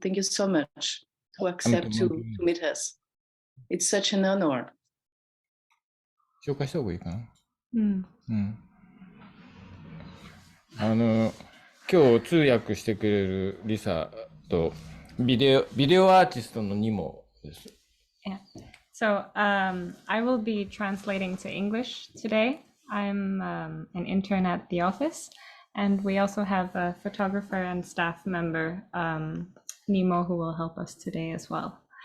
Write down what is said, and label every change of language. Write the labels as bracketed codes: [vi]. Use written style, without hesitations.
[en] Thank you so much to accept to meet us. It's such an honor. [ja] 紹介した方がいいかな。今日通訳してくれるリサとビデオアーティストのニモです。 [en] Yeah. So I will be translating to English today. I'm an intern at the office, and we also have a photographer and staff member, Nemo, who will help us today as well.